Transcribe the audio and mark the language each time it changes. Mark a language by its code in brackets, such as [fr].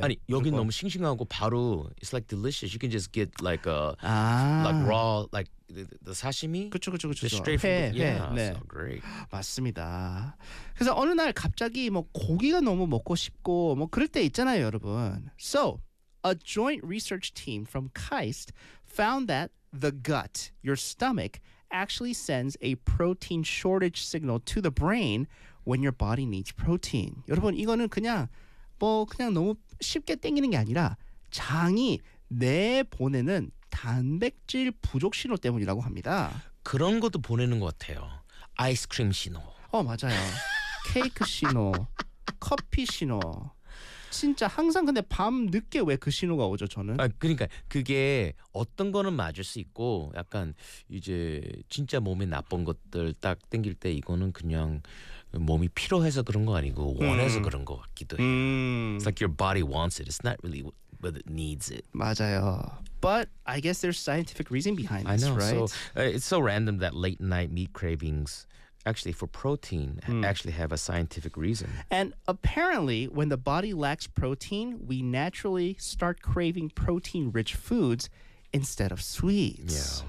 [ko] 아니 여기는 너무 싱싱하고 바로 [en] it's like delicious. You can just get like a 아. like raw like the sashimi. [ko] 그렇죠, 그렇죠, 그렇죠. [en] Straight from the, yeah, 네. So great. [ko] 맞습니다. 그래서 어느 날 갑자기 뭐 고기가 너무 먹고 싶고 뭐 그럴 때 있잖아요, 여러분. [en] So a joint research team from KAIST found that the gut, your stomach, actually sends a protein shortage signal to the brain. When your body needs protein. [ko] 여러분 이거는 그냥 뭐 그냥 너무 쉽게 땡기는 게 아니라 장이 내보내는 단백질 부족 신호 때문이라고 합니다. 그런 것도 보내는 것 같아요. 아이스크림 신호. 어 맞아요. 케이크 신호. 커피 신호. 진짜 항상 근데 밤 늦게 왜 그 신호가 오죠 저는? 아 그러니까 그게 어떤 거는 맞을 수 있고 약간 이제 진짜 몸에 나쁜 것들 딱 땡길 때 이거는 그냥 몸이 필요해서 그런 거 아니고 원해서 그런 거 같기도 해요. [en] It's like your body wants it. It's not really what it needs it. [ko] 맞아요. [en] But I guess there's scientific reason behind this, I know, right? So, it's so random that late night meat cravings actually for protein actually have a scientific reason. And apparently when the body lacks protein, we naturally start craving protein-rich foods instead of sweets.